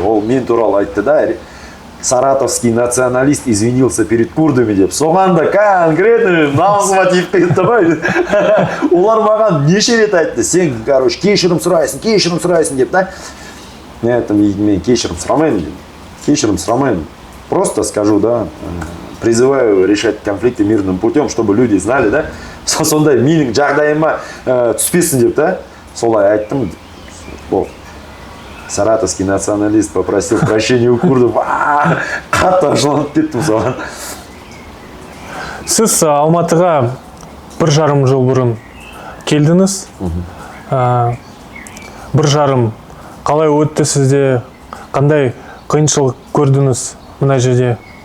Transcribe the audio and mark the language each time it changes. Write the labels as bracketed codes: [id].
[kk] Ол мен туралы айтты да, [ru] саратовский националист извинился перед курдами [kk] деп. Соған да конкретно намысыма тиіп кетті ғой. Олар маған неше рет айтты, сен, короче, кешірім сұрайсың деп, да. Мен кешірім сұрамаймын. [ru] Просто скажу, да, призываю решать конфликты мирным путем, чтобы люди знали, да. [kk] Сондай менің жағдайыма түспесін деп, да. Солай айттым. [ru] Саратовский националист попросил прощения у курдов. [kk] Қатты ашуланып кеттім соған. Сіз Алматыға 1,5 жыл бұрын келдіңіз. 1,5 қалай өтті сізде? Қандай қиыншылық көрдіңіз мына жерде?